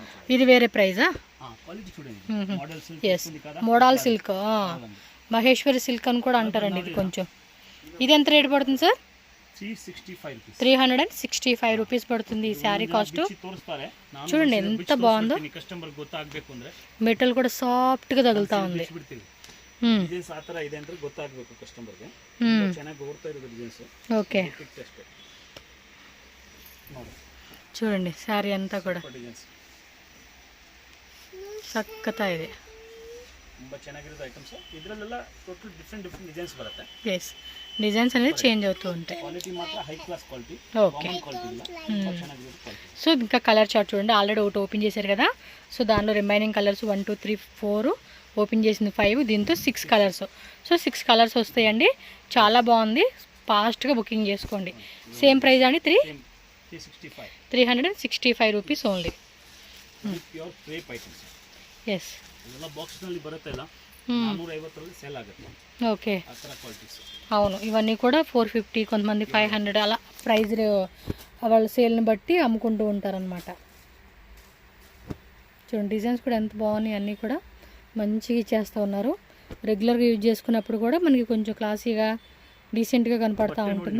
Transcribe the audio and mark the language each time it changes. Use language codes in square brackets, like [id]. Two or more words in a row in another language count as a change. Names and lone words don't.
[te] ఇది వేరే ప్రైజా? క్వాలిటీ చూడండి. [en] modal silk [te] ఉంది కదా, [en] modal silk, [te] మహేశ్వరి సిల్క్ అని కూడా అంటారండి ఇది కొంచెం. ఇది ఎంత రేట్ పడుతుంది సార్? 365 రూపీస్ పడుతుంది ఈ [en] saree cost. [te] చూడండి ఎంత బాగుందో, [kn] కస్టమర్ ಗೊತ್ತಾಗಬೇಕು ಅಂದ್ರೆ [te] మెటల్ కూడా సాఫ్ట్గా తగులుతా ఉంది. [kn] ಡಿಸೈನ್ಸ್ ಆ ಥರ ಇದೆ ಅಂತ ಗೊತ್ತಾಗಬೇಕು ಕಸ್ಟಮರ್ಗೆ. ಚೆನ್ನಾಗಿ ಓಡ್ತಾ ಇರೋದು ಡಿಸೈನ್ಸ್. [te] ఓకే చూడండి శారీ అంతా కూడా చక్కతా ಇದೆ. [kn] ತುಂಬ ಚೆನ್ನಾಗಿರೋದು ಐಟಮ್ಸ್. ಇದರಲ್ಲೆಲ್ಲ [en] total different designs [kn] ಬರುತ್ತೆ. [en] yes designs [te] అనేది చేంజ్ అవుతూ ఉంటాయి. క్వాలిటీ మాత్రం [en] high class quality. [te] ఓకే క్వాలిటీ ಇಲ್ಲ, ತುಂಬ ಚೆನ್ನಾಗಿರೋದು క్వాలిటీ. సో ఇంకా [en] color chart [te] చూడండి, ఆల్రెడీ ఒకటి ఓపెన్ చేశారు కదా. సో దానిలో [en] remaining colors [te] 1 2 3 4 ఓపెన్ చేసింది 5, దీంతో 6 కలర్స్. సో 6 కలర్స్ వస్తాయండి. చాలా బాగుంది, ఫాస్ట్గా బుకింగ్ చేసుకోండి. [en] same price [te] అండి 365 [en] rupees only. Pure crepe items. [te] ఎస్ [kn] ಇದೆಲ್ಲ ಬಾಕ್ಸ್ನಲ್ಲಿ ಬರುತ್ತೆ, ಇಲ್ಲ 450 ಸೇಲ್ ಆಗುತ್ತೆ. [te] ఓకే [kn] ಆ ಥರ ಕ್ವಾಲಿಟೀಸ್. [te] అవును ఇవన్నీ కూడా 450, కొంతమంది 500 అలా ప్రైస్ వాళ్ళ సేల్ని బట్టి అమ్ముకుంటూ ఉంటారనమాట. చూడండి డిజైన్స్ కూడా ఎంత బాగున్నాయి, అన్నీ కూడా మంచిగా ఇచ్చేస్తూ ఉన్నారు. రెగ్యులర్గా యూజ్ చేసుకున్నప్పుడు కూడా మనకి కొంచెం క్లాసీగా డీసెంట్గా కనపడతా ఉంటుంది.